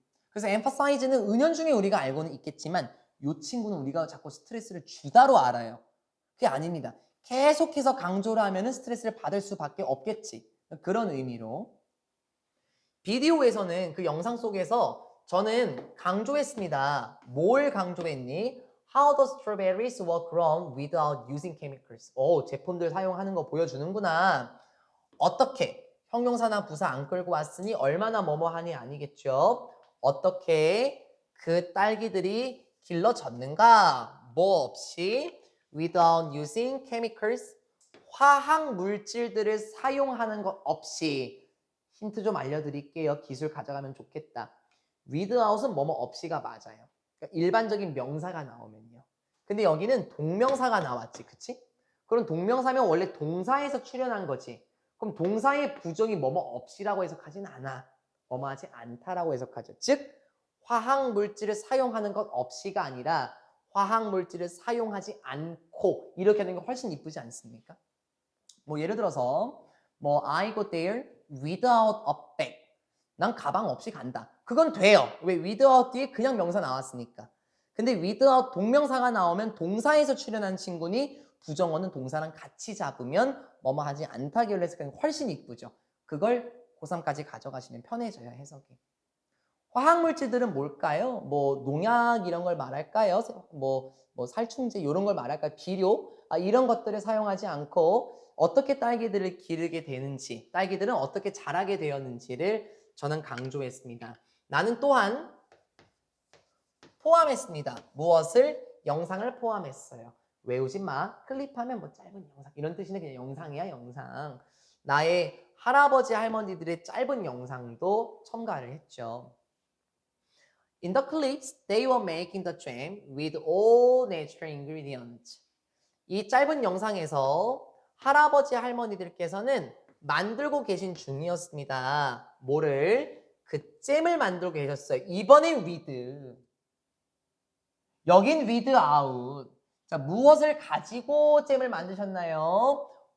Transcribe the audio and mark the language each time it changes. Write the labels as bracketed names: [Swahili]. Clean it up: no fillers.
[Korean] 그래서 emphasize는 은연중에 우리가 알고는 있겠지만 이 친구는 우리가 자꾸 스트레스를 주다로 알아요. 그게 아닙니다. 계속해서 강조를 하면 스트레스를 받을 수밖에 없겠지. 그런 의미로. 비디오에서는 그 영상 속에서 저는 강조했습니다. 뭘 강조했니? [English] How the strawberries were grown without using chemicals. [Korean] 제품들 사용하는 거 보여주는구나. 어떻게? 형용사나 부사 안 끌고 왔으니 얼마나 뭐뭐하니 아니겠죠? 어떻게 그 딸기들이 길러졌는가? 뭐 없이 [English] without using chemicals [Korean] 화학 물질들을 사용하는 것 없이 힌트 좀 알려드릴게요. 기술 가져가면 좋겠다. without은 뭐뭐 없이가 맞아요. 그러니까 일반적인 명사가 나오면요. 근데 여기는 동명사가 나왔지, 그치? 그럼 동명사면 원래 동사에서 출현한 거지. 그럼 동사의 부정이 뭐뭐 없이라고 해석하진 않아. 뭐뭐 하지 않다라고 해석하죠. 즉 화학 물질을 사용하는 것 없이가 아니라 화학 물질을 사용하지 않고 이렇게 하는 게 훨씬 이쁘지 않습니까? 뭐 예를 들어서 뭐 [English] I go there without a bag. [Korean] 난 가방 없이 간다. 그건 돼요. 왜? without 뒤에 그냥 명사 나왔으니까. 근데 without 동명사가 나오면 동사에서 출현한 친구니 부정어는 동사랑 같이 잡으면 뭐뭐 하지 않다기로 해석하는 훨씬 이쁘죠. 그걸 고3까지 가져가시면 편해져요, 해석이. 화학물질들은 뭘까요? 뭐 농약 이런 걸 말할까요? 뭐 살충제 이런 걸 말할까요? 비료? 이런 것들을 사용하지 않고 어떻게 딸기들을 기르게 되는지, 딸기들은 어떻게 자라게 되었는지를 저는 강조했습니다. 나는 또한 포함했습니다. 무엇을? 영상을 포함했어요. 외우지 마. 클립하면 뭐 짧은 영상. 이런 뜻이는 그냥 영상이야, 영상. 나의 할아버지 할머니들의 짧은 영상도 첨가를 했죠. [English] In the clips, they were making the jam with all natural ingredients. [Korean] 이 짧은 영상에서 할아버지 할머니들께서는 만들고 계신 중이었습니다. 뭐를? 그 잼을 만들고 계셨어요. 이번엔 with. 여긴 with out. 자, 무엇을 가지고 잼을 만드셨나요?